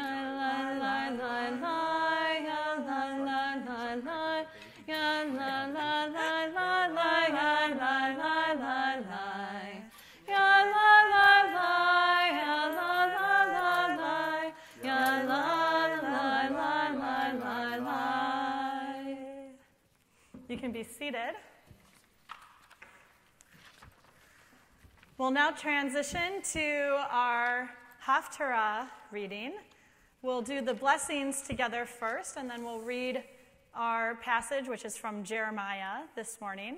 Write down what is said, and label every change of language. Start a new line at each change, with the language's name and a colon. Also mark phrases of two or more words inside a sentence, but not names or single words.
English: lai lai lai lai ya lai lai lai lai ya lai lai lai lai ya lai lai lai lai ya lai lai lai ya lai lai lai lai ya lai lai lai lai. You can be seated. We'll now transition to our Haftarah reading. We'll do the blessings together first, and then we'll read our passage, which is from Jeremiah this morning.